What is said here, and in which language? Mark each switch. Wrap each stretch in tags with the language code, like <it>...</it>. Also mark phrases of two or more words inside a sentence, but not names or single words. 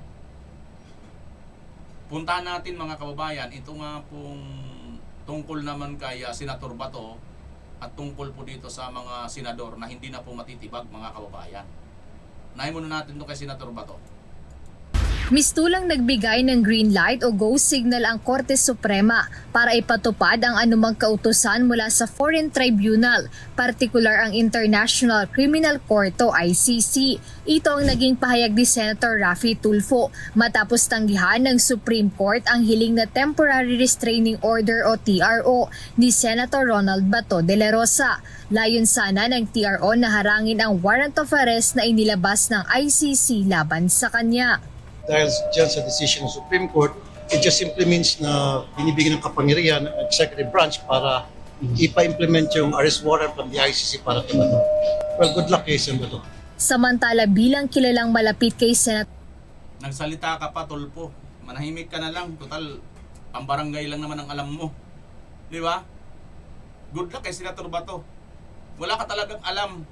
<tl>Puntahan natin mga kababayan, ito nga pong tungkol naman kay Senator Bato at tungkol po dito sa mga senador na hindi na po matitibag mga kababayan. Unahin muna natin ito kay Senator Bato. Mistulang nagbigay ng</tl> <en>green light</en> <tl>o</tl> <en>go signal</en> <tl>ang Korte Suprema para ipatupad ang anumang kautusan mula sa</tl> <en>foreign tribunal,</en> <tl>partikular ang International Criminal Court o ICC. Ito ang naging pahayag ni Senator Raffy Tulfo matapos tanggihan ng Supreme Court ang hiling na Temporary Restraining Order o TRO ni Senator Ronald Bato de la Rosa. Layon sana ng TRO na harangin ang</tl> <en>warrant of arrest</en> <tl>na inilabas ng ICC laban sa kanya. Dahil dyan sa decision ng Supreme Court,</tl> <en>it just simply means</en> <tl>na binibigyan ng kapangyarihan ng</tl> <en>executive branch</en> <tl>para ipa-implement yung</tl> <en>arrest warrant from the ICC</en> <tl>para kay Bato.</tl> <en>Well, good luck</en> <tl>kay Sen. Bato. Samantala bilang kilalang malapit kay Senator Nagsalita ka pa, Tulpo. Manahimik ka na lang. Total, pambarangay lang naman ang alam mo. Di ba?</tl> <en>Good luck</en> <tl>kay Senator Bato. Wala ka talagang alam.</tl>